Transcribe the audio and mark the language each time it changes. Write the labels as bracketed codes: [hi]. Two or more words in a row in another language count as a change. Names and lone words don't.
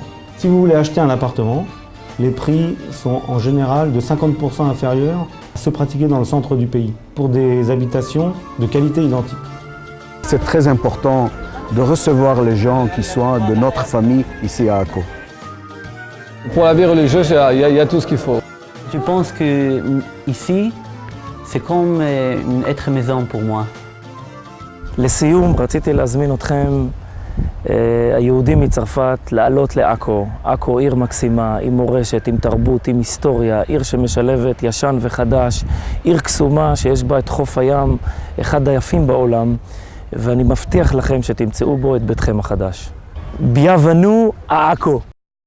[fr] Si vous voulez acheter un appartement, les prix sont en général de 50% inférieurs à ceux pratiqués dans le centre du pays, pour des habitations de qualité identique. C'est très important de recevoir les gens qui sont de notre famille ici à Akko. Pour la vie religieuse, il y a tout ce qu'il faut. Je pense que ici, c'est comme une être maison pour moi. [he] לסיום, רציתי להזמין אתכם, היהודים מצרפת, לעלות לעכו. עכו עיר מקסימה, עם מורשת, עם תרבות, עם היסטוריה, עיר שמשלבת ישן וחדש, עיר קסומה שיש בה את חוף הים, אחד היפים בעולם, ואני מבטיח לכם שתמצאו בו את ביתכם החדש. [fr] Bienvenue à Akko.